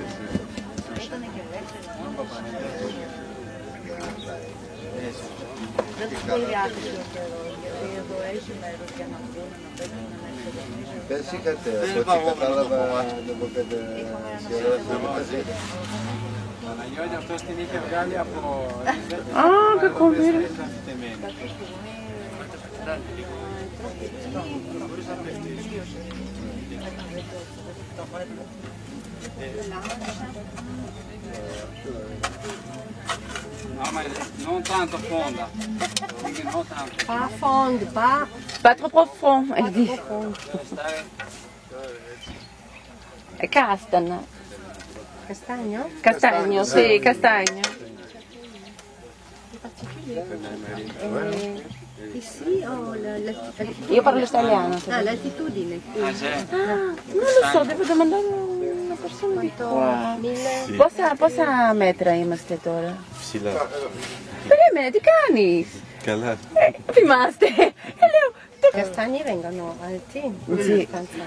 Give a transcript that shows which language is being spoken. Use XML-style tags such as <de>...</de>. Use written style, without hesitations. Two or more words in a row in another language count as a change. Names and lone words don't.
<el>Δεν τους σχολιάζει ο Θεός, γιατί εδώ έχει μέρος για να βγουν, να παίξουν μέσα. Πες είχατε, από ό,τι κατάλαβα, από 5 σχεδόν θέματα. Παναγιώτη αυτός την είχε βγάλει από... Α, κακομοίρα.</el> <it>Non tanto fonda. Non tanto.</it> <fr>Pas fond, pas Pas trop profond, elle dit. fond.</fr> <it>Castana. Castagno? Castagno, sì, castagno.</it> <fr>Ici, oh,</fr> <it>Io parlo italiano. l'altitudine. Ah, sì. Non lo so, devo domandare a una persona di qua. 1000.</it> <el>Πόσα μέτρα είμαστε τώρα? Ψηλά. Περίμενε, τι κάνεις? Καλά. Θυμάστε. Λέω,</el> <it>I castagni vengono alti. Sì. Abbastanza.</it>